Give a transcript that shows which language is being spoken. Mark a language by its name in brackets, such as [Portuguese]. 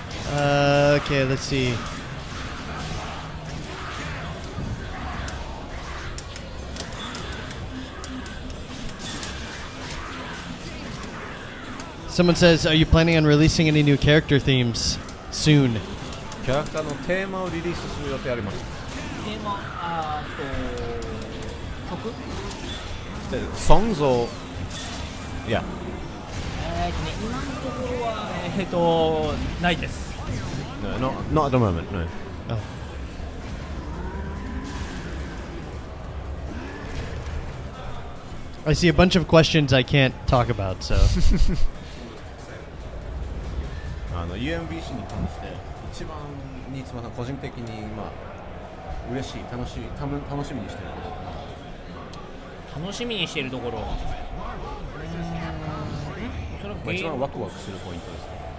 [English] Okay, let's see. Someone says, are you planning on releasing any new character themes soon? [Japanese] キャラクターのテーマをリリースする予定あります。テーマ、曲 [English] Songs or yeah. [Japanese] 今のところはないです。 [English] No, not at the moment. No. Oh. I see a bunch of questions I can't talk about, so. [Japanese] UMBC に関して一番新妻さん個人的に嬉しい楽しみにしていること。楽しみにしているところ。一番ワクワクするポイントですね。